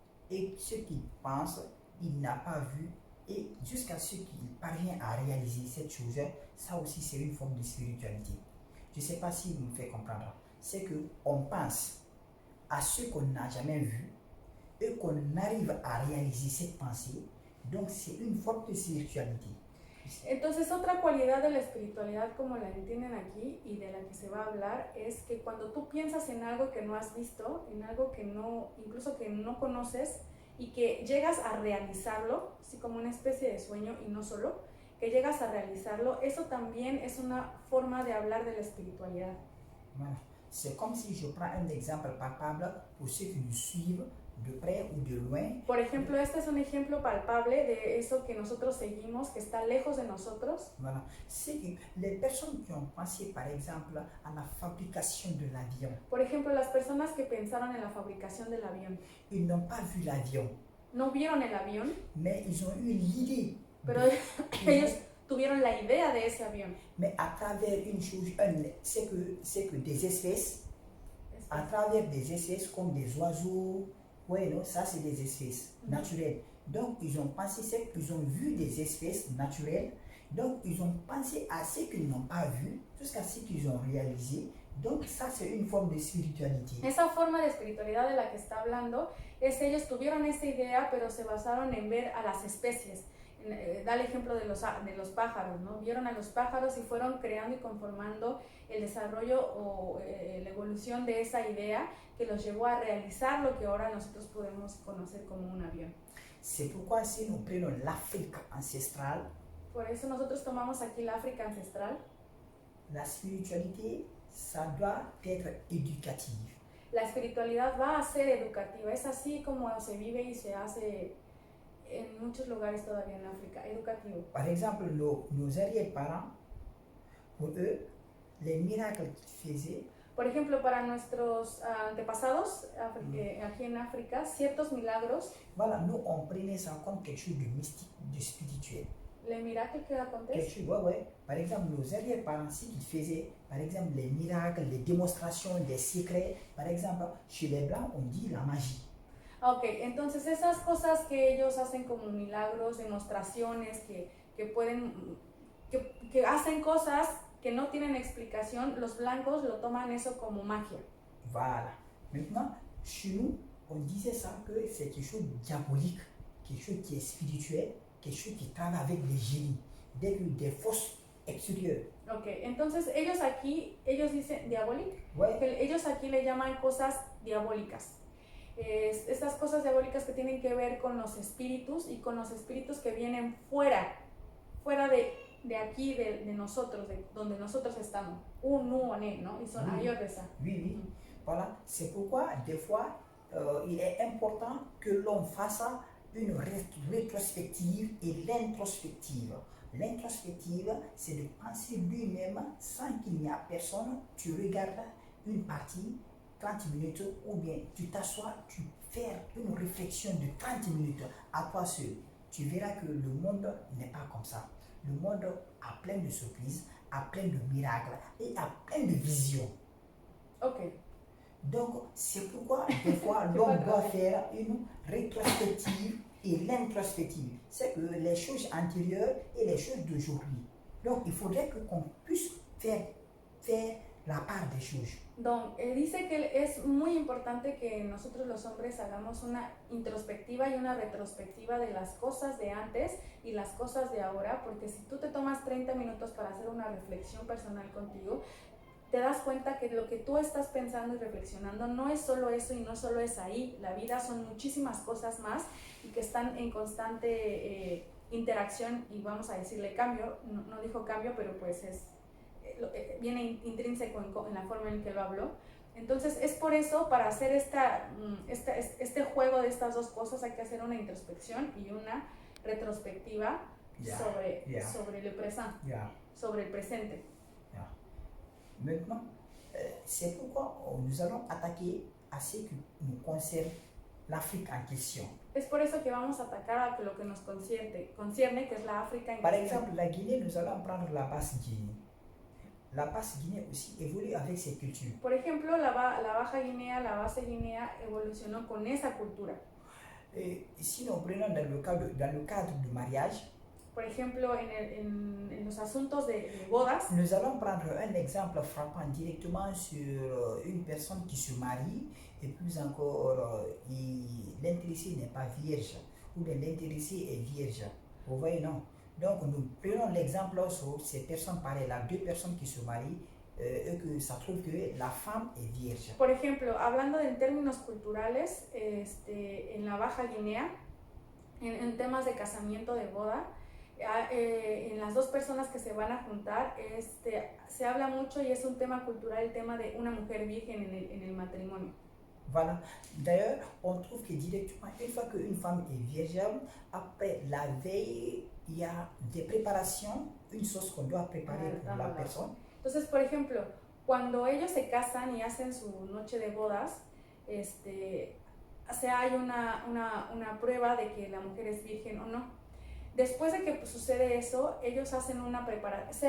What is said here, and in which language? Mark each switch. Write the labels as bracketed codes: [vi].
[fr] et ce qu'il pense, il n'a pas vu, et jusqu'à ce qu'il parvient à réaliser cette chose, ça aussi c'est une forme de spiritualité. Je ne sais pas si vous me faites comprendre. C'est qu'on pense à ce qu'on n'a jamais vu et qu'on arrive à réaliser cette pensée. Donc c'est une forme de spiritualité. [es] Entonces, otra cualidad de la espiritualidad, como la entienden aquí y de la que se va a hablar, es que cuando tú piensas en algo que no has visto, en algo que no, incluso que no conoces, y que llegas a realizarlo, así como una especie de sueño y no solo, que llegas a realizarlo, eso también es una forma de hablar de la espiritualidad. [fr] Voilà. C'est comme si je prends un exemple palpable pour ceux qui nous suivent de près ou de loin. [es] Por ejemplo, este es un ejemplo palpable de eso que nosotros seguimos, que está lejos de nosotros. [fr] Voilà. C'est que les personnes qui ont pensé, par exemple, à la fabrication de l'avion, [es] Por ejemplo, las personas que pensaron en la fabricación del avión, [fr] ils n'ont pas vu l'avion, [es] no vieron el avión, [fr] mais ils ont eu l'idée. [es] pero ellos tuvieron la idea de ese avión. [fr] Mais à travers une chose, c'est que des espèces, à travers des espèces comme des oiseaux, ouais, non, ça c'est des espèces naturelles. Donc ils ont pensé, c'est qu'ils ont vu des espèces naturelles, donc ils ont pensé à ce qu'ils n'ont pas vu, jusqu'à ce qu'ils ont réalisé. Donc ça c'est une forme de spiritualité. [es] Esa forma de espiritualidad de la que está hablando es ellos tuvieron esa idea, pero se basaron en ver a las especies. Da el ejemplo de los pájaros, ¿no? Vieron a los pájaros y fueron creando y conformando el desarrollo o la evolución de esa idea que los llevó a realizar lo que ahora nosotros podemos conocer como un avión. [fr] C'est pourquoi si nous prenons l'Afrique ancestrale, [es] Por eso nosotros tomamos aquí la África ancestral. [fr] la spiritualité, ça doit être éducative. [es] La espiritualidad va a ser educativa, es así como se vive y se hace en muchos lugares todavía en África, educativo. [fr] Par exemple, nos arrière-parents, pour eux, les miracles qu'ils faisaient, [es] Por ejemplo, para nuestros antepasados aquí en África, ciertos milagros, [fr] voilà, nous on prenait ça comme quelque chose de mystique, de spirituel. les miracles que Quelque [es] acontecen, [fr] chose, ouais, ouais. Par exemple, nos arrière-parents, ce qu'ils faisaient, par exemple, les miracles, les démonstrations, des secrets, par exemple, chez les Blancs, on dit la magie. [es] Ok, entonces esas cosas que ellos hacen como milagros, demostraciones, que pueden, que hacen cosas que no tienen explicación, los blancos lo toman eso como magia. [fr] Voilà. Maintenant, chez nous, on disait ça que c'est quelque chose de diabolique, quelque chose qui est spirituel, quelque chose qui travaille avec des génies, des forces extérieures. [es] Ok, entonces ellos dicen diabólico, [fr] Ouais. [es] ellos aquí le llaman cosas diabólicas. Estas cosas diabólicas que tienen que ver con los espíritus y con los espíritus que vienen fuera de aquí, de nosotros, de donde nosotros estamos. ¿No? Y son ayor de esa. [fr] Oui, oui. Voilà. C'est pourquoi, des fois, il est important que l'on fasse une rétrospective et l'introspective. L'introspective, c'est de penser lui-même sans qu'il n'y a personne. Tu regardes une partie, 30 minutes, ou bien tu t'assois, tu fais une réflexion de 30 minutes à toi seul. Tu verras que le monde n'est pas comme ça. Le monde a plein de surprises, a plein de miracles et a plein de visions. Ok. Donc, c'est pourquoi, des fois, l'on doit faire une rétrospective et l'introspective. C'est que les choses antérieures et les choses d'aujourd'hui. Donc, il faudrait qu'on puisse faire la part des choses. [es] Don, dice que es muy importante que nosotros los hombres hagamos una introspectiva y una retrospectiva de las cosas de antes y las cosas de ahora, porque si tú te tomas 30 minutos para hacer una reflexión personal contigo, te das cuenta que lo que tú estás pensando y reflexionando no es solo eso y no solo es ahí. La vida son muchísimas cosas más y que están en constante interacción y vamos a decirle cambio. No dijo cambio, pero pues viene intrínseco en la forma en que lo habló. Entonces es por eso, para hacer este juego de estas dos cosas, hay que hacer una introspección y una retrospectiva sobre el presente. Sobre el presente. [fr] Maintenant, c'est pourquoi nous allons attaquer à ce qui nous concerne l'Afrique en question. [es] Es por eso que vamos a atacar a lo que nos concierne, que es la África en [fr] Par [es] cuestión. [fr] exemple, la Guinée, nous allons prendre la Basse-Guinée. La Basse-Guinée aussi évolue avec ses cultures. [es] Por ejemplo, la Baja Guinea, la Base Guinea evolucionó con esa cultura. [fr] Si nous prenons dans le cadre du mariage, [es] por ejemplo, en los asuntos de bodas, [fr] nous allons prendre un exemple frappant directement sur une personne qui se marie et plus encore, l'intéressé n'est pas vierge ou bien l'intéressé est vierge. Vous voyez, non? Donc, nous prenons l'exemple sur ces personnes pareilles-là, deux personnes qui se marient et que ça trouve que la femme est vierge. [es] por ejemplo, hablando en términos culturales, en la Baja Guinea, en temas de casamiento, de boda, en las dos personas que se van a juntar, se habla mucho y es un tema cultural el tema de una mujer virgen en el matrimonio. [fr] Voilà. D'ailleurs, on trouve que directement, une fois qu'une femme est vierge, après la veille, il y a des préparations, une sauce qu'on doit préparer pour la personne. [es] Entonces, por ejemplo, cuando ellos se casan y hacen su noche de bodas, hay una prueba de que la mujer es virgen o no. Después de que sucede eso, ellos hacen una preparación, se